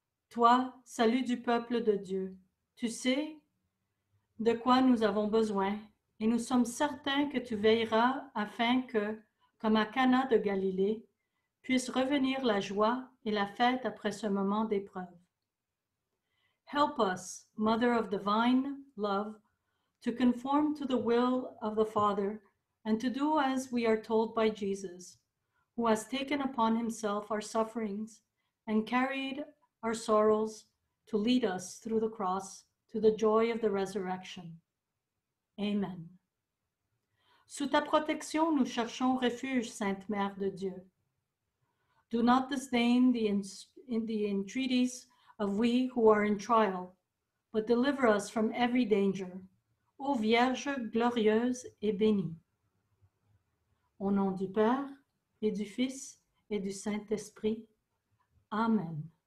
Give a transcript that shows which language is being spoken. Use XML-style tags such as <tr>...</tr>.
<fr>Toi, salut du peuple de Dieu, tu sais de quoi nous avons besoin, et nous sommes certains que tu veilleras afin que, comme à Cana de Galilée, puisse revenir la joie et la fête après ce moment d'épreuve.</fr> <en>Help us, Mother of divine love, to conform to the will of the Father and to do as we are told by Jesus, who has taken upon himself our sufferings and carried our sorrows to lead us through the cross to the joy of the resurrection. Amen.</en> <fr>Sous ta protection, nous cherchons refuge, Sainte Mère de Dieu.</fr> <en>Do not disdain the entreaties of we who are in trial, but deliver us from every danger.</en> <fr>Ô Vierge glorieuse et bénie. Au nom du Père, et du Fils, et du Saint-Esprit. Amen.</fr>